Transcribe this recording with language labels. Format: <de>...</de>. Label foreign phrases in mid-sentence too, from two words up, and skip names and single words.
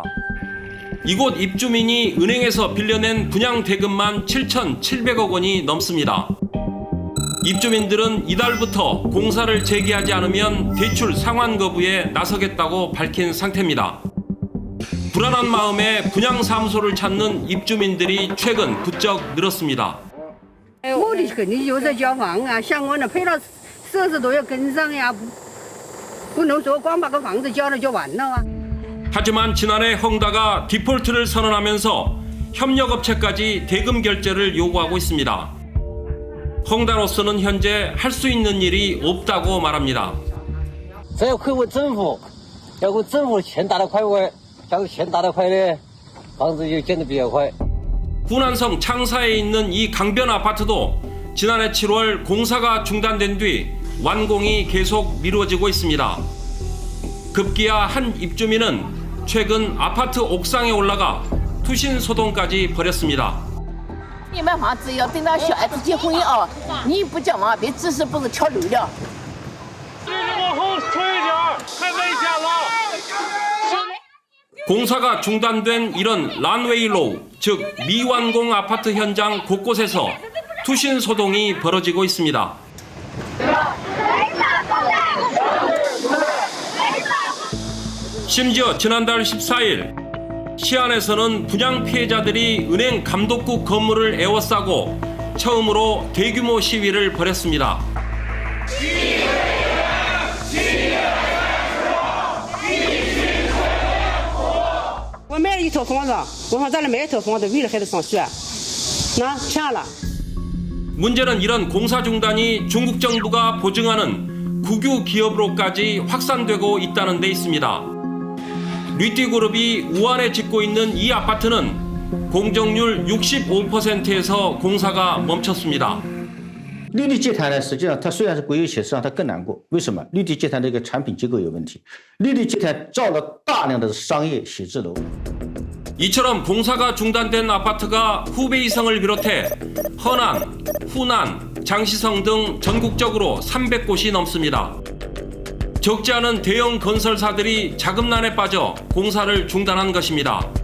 <ko>이곳 입주민이 은행에서 빌려낸 분양 대금만 7,700억 원이 넘습니다. 입주민들은 이달부터 공사를 재개하지 않으면 대출 상환 거부에 나서겠다고 밝힌 상태입니다. 불안한 마음에 분양사무소를 찾는 입주민들이 최근 부쩍 늘었습니다.</ko> <zh>目的肯定就是交房啊，相关的配套设施都要跟上呀，不能说光把个房子交了就完了啊。</zh> <ko>하지만 지난해 헝다가 디폴트를 선언하면서 협력업체까지 대금 결제를 요구하고 있습니다. 헝다로서는 현재 할 수 있는 일이 없다고 말합니다.</ko> <zh>只要会问政府，要问政府钱打得快，假如钱打得快的，</zh> <ko>후난성 창사에 있는 이 강변 아파트도 지난해 7월 공사가 중단된 뒤 완공이 계속 미뤄지고 있습니다. 급기야 한 입주민은 최근 아파트 옥상에 올라가 투신 소동까지 벌였습니다.</ko> <zh>你买房子要等到小孩子结婚啊！你不讲嘛，别只是不是跳楼了。往后推一点，太危险了。</zh> <ko>공사가 중단된 이런 런웨이로우, 즉 미완공 아파트 현장 곳곳에서 투신 소동이 벌어지고 있습니다. 심지어 지난달 14일 시안에서는 분양 피해자들이 은행 감독국 건물을 에워싸고 처음으로 대규모 시위를 벌였습니다.</ko> <zh>我买了一套房子，我上咱这买一套房子，为了孩子上学，那钱了。</zh> <ko>문제는 이런 공사 중단이 중국 정부가 보증하는 국유 기업으로까지 확산되고 있다는 데 있습니다. 류띠그룹이 우한에 짓고 있는 이 아파트는 공정률 65%에서 공사가 멈췄습니다.</ko> <zh>绿地集团呢，实际上它虽然是国有企业，实际上它更难过。为什么？绿地集团这个产品结构有问题。绿地集团造了大量的商业写字楼。</zh> <ko>이처럼 공사가 중단된 아파트가 후베이성을 비롯해 허난, 후난, 장시성 등 전국적으로 300곳이 넘습니다. 적지 않은 대형 건설사들이 자금난에 빠져 공사를 중단한 것입니다.</ko>